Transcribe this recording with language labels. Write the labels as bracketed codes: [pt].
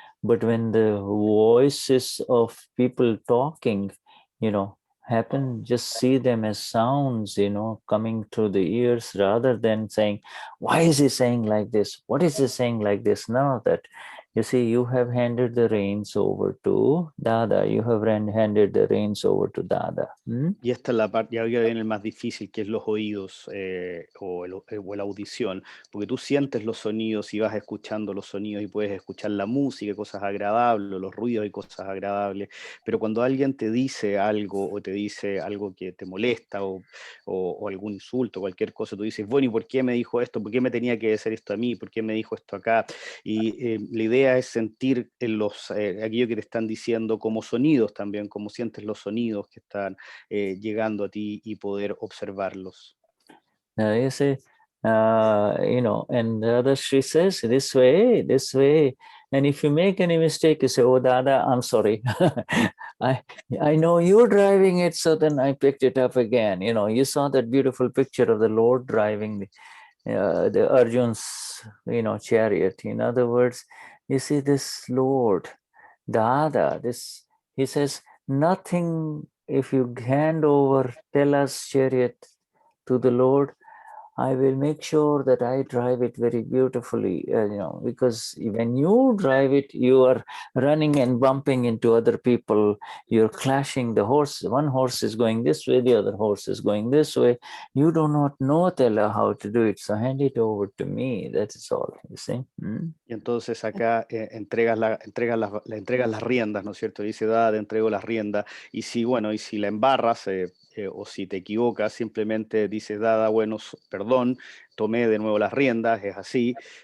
[en] But when the voices of people talking, you know, happen, just see them as sounds, you know, coming through the ears, rather than saying, why is he saying like this? What is he saying like this? None of that. You see, you have handed the reins over to Dada. You have handed the reins over to Dada. [es] Y esta es la parte, ya viene el más difícil, que es los oídos o la audición, porque tú sientes los sonidos y vas escuchando los sonidos y puedes escuchar la música, cosas agradables, los ruidos y cosas agradables, pero cuando alguien te dice algo o te dice algo que te molesta o algún insulto, cualquier cosa, tú dices, bueno, ¿y por qué me dijo esto? ¿Por qué me tenía que decir esto a mí? ¿Por qué me dijo esto acá? Y la idea es sentir aquello que te están diciendo como sonidos también, como sientes los sonidos que están llegando a ti y poder observarlos. [en] You see, you know, and Dadashri says this way, and if you make any mistake, you say, oh, Dada, I'm sorry. I know you're driving it, so then I picked it up again. You know, you saw that beautiful picture of the Lord driving the Arjun's, you know, chariot. In other words, you see this Lord, Dada, he says, nothing, if you hand over Tela's chariot to the Lord, I will make sure that I drive it very beautifully, you know, because when you drive it, you are running and bumping into other people. You're clashing the horse. One horse is going this way, the other horse is going this way. You do not know, Tela, how to do it. So hand it over to me. That is all, you see. [es] Y entonces acá entregas las riendas, ¿no es cierto? Dice, Dada, te entrego las riendas. Y si, bueno, y si la embarras o si te equivocas, simplemente dices, Dada, bueno, perdón, tomé de nuevo las riendas, es así.